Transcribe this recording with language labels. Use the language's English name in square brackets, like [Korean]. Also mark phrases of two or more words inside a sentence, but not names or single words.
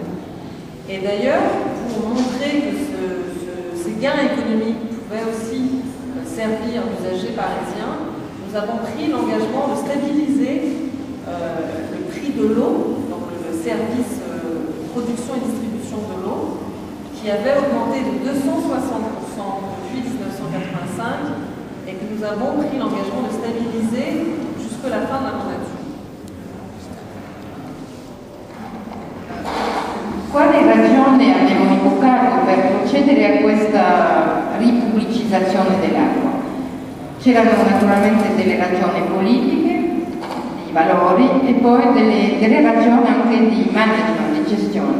[French] Et d'ailleurs, pour montrer que ces gains économiques pouvaient aussi servir l'usager parisien, nous avons pris l'engagement de stabiliser le prix de l'eau, donc le service production et distribution de l'eau, qui avait augmenté de 260% depuis 1985 et que nous avons pris l'engagement de stabiliser jusqu'à la fin de la mandature. [Italian] Quale ragione abbiamo invocato per procedere a questa ripubblicizzazione dell'acqua? C'erano naturalmente delle ragioni politiche, di valori e poi delle ragioni anche di management, di gestione.